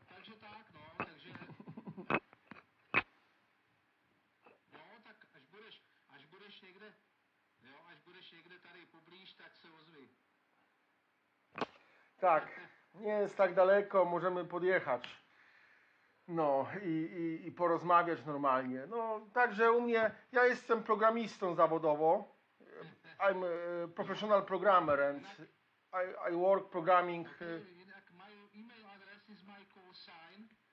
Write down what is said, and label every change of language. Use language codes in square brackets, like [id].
[cs] Takže tak, tak až budeš někde tady poblíž, tak se ozví. [pl] Tak, nie jest tak daleko, możemy podjechać. No i porozmawiać normalnie. No, także u mnie, ja jestem programistą zawodowo. [en] I'm a professional programmer and I work programming. My email address is my call sign